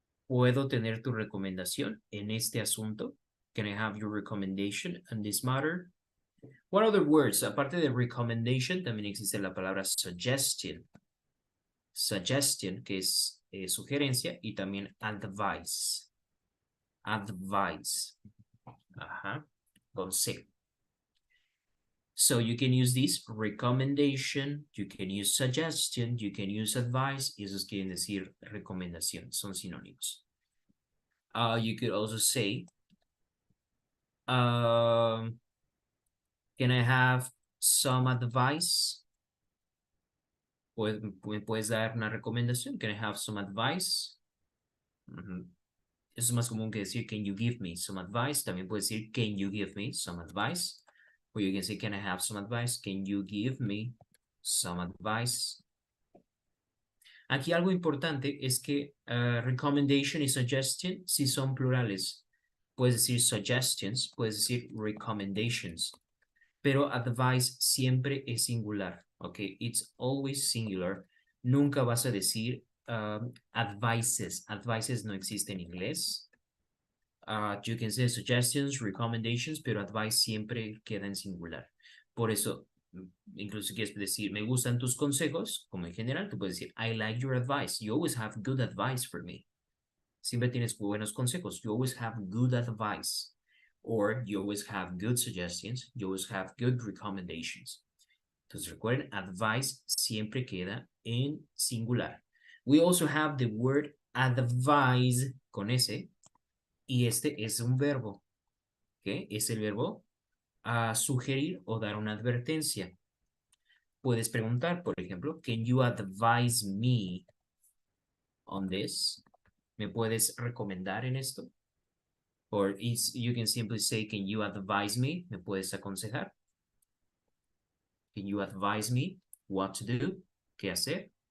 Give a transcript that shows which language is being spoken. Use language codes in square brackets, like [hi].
[es] ¿Puedo tener tu recomendación en este asunto? [en] Can I have your recommendation on this matter? What other words? [es] Aparte de recommendation, también existe la palabra suggestion. Suggestion, que es sugerencia, y también advice. Advice. Ajá. Con C. [en] So you can use this recommendation, you can use suggestion, you can use advice, [es] y esos quieren decir recomendación, son sinónimos. [en] You could also say, can I have some advice? [es] ¿Me puedes dar una recomendación? [en] Can I have some advice? [es] Eso es más común que decir, [en] can you give me some advice? [es] También puedes decir, [en] can you give me some advice? [es] Or you can say, can I have some advice? Can you give me some advice? Aquí algo importante es que recommendation y suggestion sí son plurales. Puedes decir suggestions, puedes decir recommendations. pero advice siempre es singular, ¿ok? [en] It's always singular. [es] Nunca vas a decir advices. Advices no existe en inglés. [en] You can say suggestions, recommendations, [es] pero advice siempre queda en singular. Por eso, incluso si quieres decir, me gustan tus consejos, como en general, tú puedes decir, [en] I like your advice. You always have good advice for me. [es] Siempre tienes buenos consejos. [en] You always have good advice. Or you always have good suggestions. You always have good recommendations. [es] Entonces recuerden, advice siempre queda en singular. [en] We also have the word advise [es] con S. Y este es un verbo. ¿Ok? Es el verbo sugerir o dar una advertencia. Puedes preguntar, por ejemplo, [en] can you advise me on this? [es] ¿Me puedes recomendar en esto? [en] Or you can simply say, can you advise me? [es] ¿Me puedes aconsejar? [en] Can you advise me what to do? [es] ¿Qué hacer?